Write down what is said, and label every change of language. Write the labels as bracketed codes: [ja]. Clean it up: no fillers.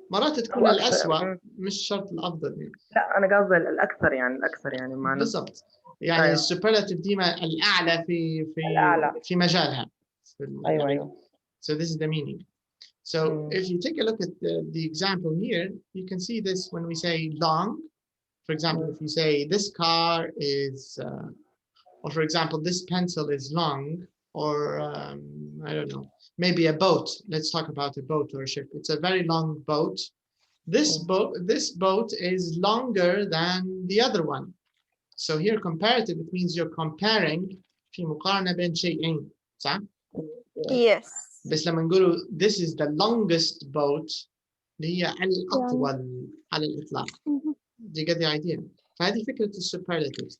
[ar] مرات تكون الأسوأ, مش شرط الأفضل يعني. لا أنا قصدي الأكثر يعني معنى. بالضبط. يعني السوبرلاتيف ديما الأعلى في مجالها. أيوة. [en] So this is the meaning. So if you take a look at the example here, you can see this when we say long. For example, if you say this car is, or for example, this pencil is long, or I don't know, maybe a boat. Let's talk about a boat or a ship. It's a very long boat. This boat is longer than the other one. So here comparative, it means you're comparing [ar] في مقارنة بين شيئين, صح؟ [en] Yes. [ar] بس لما نقولوا [en] this is the longest boat [ar] اللي هي الأطول على الإطلاق. [en] Do you get the idea? [ar] فهذه فكرة superlatives.